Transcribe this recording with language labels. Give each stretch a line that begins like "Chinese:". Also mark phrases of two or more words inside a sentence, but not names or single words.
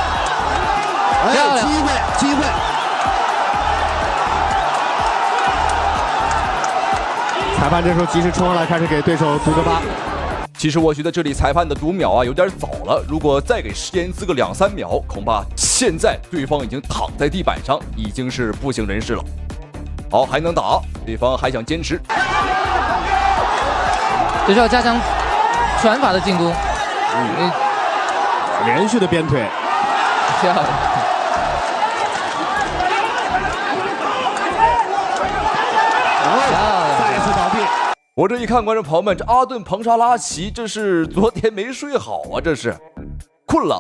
Chinese: 機會。裁判這時候及時衝上來，開始給對手讀個八。其實我覺得這裡裁判的讀秒有點早了，如果再給釋延滋個2、3秒，恐怕現在對方已經躺在地板上，已經是不省人事了。好，還能打，對方還想堅持。這是要加強拳法的進攻。連續的鞭腿。漂亮。我這一看，觀眾朋友們，這阿頓·彭查拉奇這是昨天沒睡好這是困了。